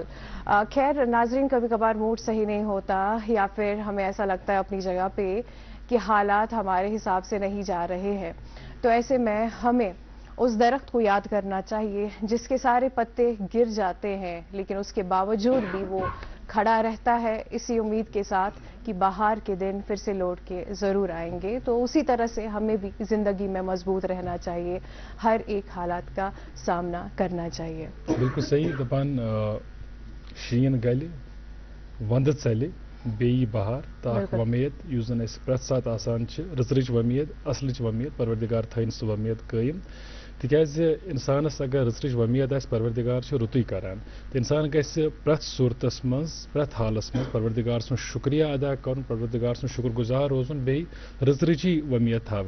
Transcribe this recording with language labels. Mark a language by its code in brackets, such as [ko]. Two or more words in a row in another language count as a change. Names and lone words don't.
[ur] خیر ناظرین کبھی کبھار موڈ صحیح نہیں ہوتا یا پھر ہمیں ایسا لگتا ہے اپنی جگہ پہ کہ حالات ہمارے حساب سے نہیں جا رہے ہیں تو ایسے میں ہمیں اس درخت کو یاد کرنا چاہیے جس کے سارے پتے گر جاتے ہیں لیکن اس کے باوجود بھی وہ کھڑا رہتا ہے اسی امید کے ساتھ کہ بہار کے دن پھر سے لوٹ کے ضرور آئیں گے. تو اسی طرح سے ہمیں بھی زندگی میں مضبوط رہنا چاہیے, ہر ایک حالات کا سامنا کرنا چاہیے. [ks] بالکل صحیح دپان شین گلہِ وندٕ ژلہِ بیٚیہِ بہار تہٕ اکھ وۄمید یُس زن أسۍ پرٛٮ۪تھ ساتہٕ آسان چھِ رٕژرٕچ وۄمید اصلٕچ وۄمید پروردگار تھٲیِن سُہ وۄمید قٲیِم تِکیٛازِ اِنسانس اگر رٕژرٕچ وۄمید آسہِ پروردگار چھُ رُتُے کران تہٕ اِنسان گژھِ پرٛٮ۪تھ صوٗرتس منٛز پرٛٮ۪تھ حالس منٛز پروردگار سُنٛد شُکریہ ادا کرُن پروردگار سُنٛد شُکر گُزار روزُن بیٚیہِ رٕژرٕچی وۄمید تھاوٕنۍ.